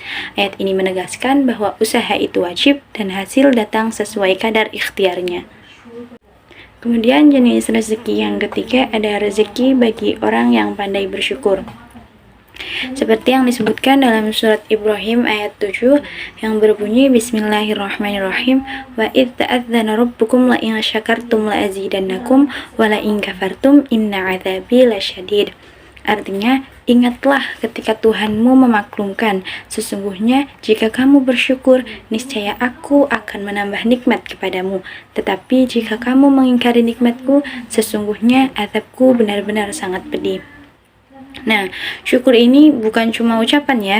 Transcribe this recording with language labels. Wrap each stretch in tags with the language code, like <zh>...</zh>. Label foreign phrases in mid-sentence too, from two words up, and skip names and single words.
<id>Ayat ini menegaskan bahwa usaha itu wajib dan hasil datang sesuai kadar ikhtiarnya. Kemudian jenis rezeki yang ketiga ada rezeki bagi orang yang pandai bersyukur. Seperti yang disebutkan dalam surat Ibrahim ayat 7 yang berbunyi Bismillahirrahmanirrahim,</id> <ar>وإذ تأذن ربكم لئن شكرتم لأزيدنكم ولئن كفرتم إن عذابي لشديد.</ar> <id>Artinya, ingatlah ketika Tuhanmu memaklumkan, sesungguhnya jika kamu bersyukur, niscaya aku akan menambah nikmat kepadamu. Tetapi jika kamu mengingkari nikmatku, sesungguhnya azabku benar-benar sangat pedih. Nah, syukur ini bukan cuma ucapan ya.</id>